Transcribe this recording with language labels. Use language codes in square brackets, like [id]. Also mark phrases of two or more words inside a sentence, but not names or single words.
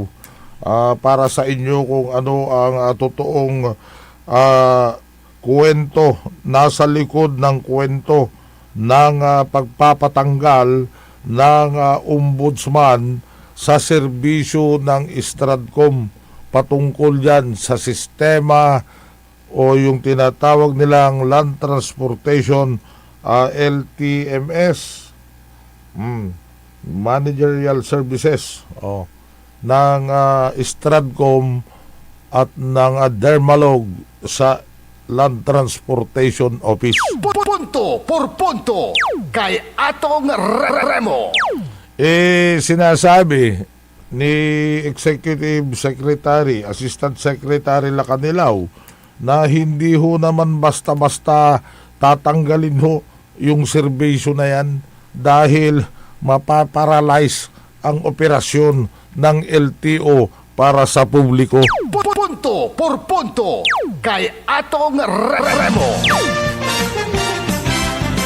[tl] Para sa inyo kung ano ang totoong kwento, nasa likod ng kwento ng pagpapatanggal ng ombudsman sa serbisyo ng Stratcom patungkol yan sa sistema o yung tinatawag nilang [en] Land Transportation [tl] LTMS, [en] Managerial Services [tl] ng Stratcom at ng Dermalog sa Land Transportation Office. Punto por punto kay Atong Remo. Sinasabi ni [en] Executive Secretary, Assistant Secretary [tl] Lacanilaw na hindi ho naman basta-basta tatanggalin ho yung serbisyo na yan dahil mapaparalyze ang operasyon ng LTO para sa publiko. Punto por punto kay Atong Remo.